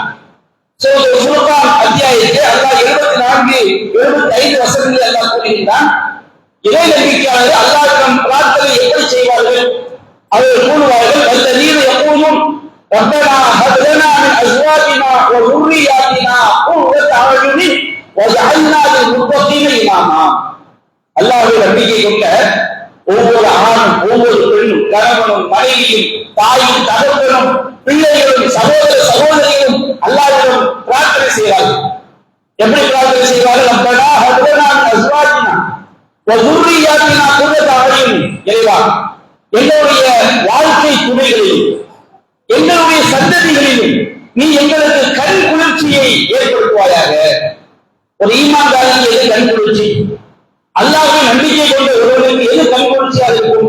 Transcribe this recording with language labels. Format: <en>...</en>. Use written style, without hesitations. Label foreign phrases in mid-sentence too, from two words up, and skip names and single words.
<ta>சூரத்துல் ஃபுர்கான் அத்தியாயத்திலே அல்லாஹ் 74, 75 வசனங்களில் அல்லாஹ் கூறுகின்றான், இறை நம்பிக்கையாளர்கள் அல்லாஹ்விடம் பிரார்த்தனை எப்படி செய்வார்கள்? அவர்கள் கூறுவார்கள்,</ta> <ar>والذين يقولون ربنا هب لنا من أزواجنا و ذُرِّيَّاتِنَا قُرَّةَ أَعْيُنٍ وَاجْعَلْنَا لِلْمُتَّقِينَ إِمَامًا.</ar> <ta>அல்லாஹ்வை நம்பிக்கை கொண்ட ஒவ்வொரு ஆணும், ஒவ்வொரு பெண்ணும், கணவனும் மனைவியும், தாயும் தகப்பனும், பிள்ளைகளும், சகோதர சகோதரிகளும் அல்லாஹ்விடம் பிரார்த்தனை செய்வார்கள். எப்படி பிரார்த்தனை செய்வார்கள்?</ta> <ar>وذرياتنا قرة أعين</ar> <ta>இறைவா எங்களுடைய வாழ்க்கை துணைகளில் எங்களுடைய சந்ததிகளிலும் நீ எங்களுக்கு கண் குளிர்ச்சியை ஏற்படுத்துவாயாக. ஒரு ஈமான்தாரனுக்கு எது கண் குளிர்ச்சி? அல்லாஹ்வை நம்பிக்கை கொண்ட ஒருவருக்கு எது கண் குளிர்ச்சியாக இருக்கும்?</ta>